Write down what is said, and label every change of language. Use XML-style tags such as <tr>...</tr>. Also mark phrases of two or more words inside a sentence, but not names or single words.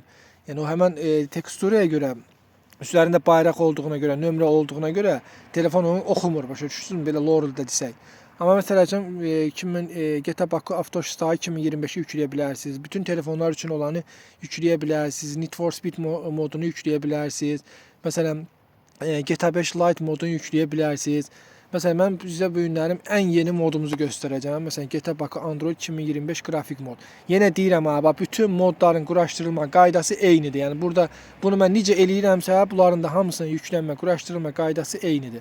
<az>Yəni o həmin teksturaya görə, üzərində bayraq olduğuna görə, nömrə olduğuna görə telefon onu oxumur, başa düşürsünüz, belə lorda desək. Amma məsələn GTA Bakı Avtostay 2025-i yükləyə bilərsiniz. Bütün telefonlar üçün olanı yükləyə bilərsiniz. Need for Speed modunu yükləyə bilərsiniz. Məsələn GTA 5 Lite modunu yükləyə bilərsiniz. Məsələn mən sizə bu günlərim ən yeni modumuzu göstərəcəm. Məsələn GTA Bakı Android 2025 grafik mod. Yenə deyirəm ha, bütün modların quraşdırılma qaydası eynidir. Yəni burada bunu mən necə eləyirəmsə, bunların da hamısının yüklənmə, quraşdırılma qaydası eynidir.</az>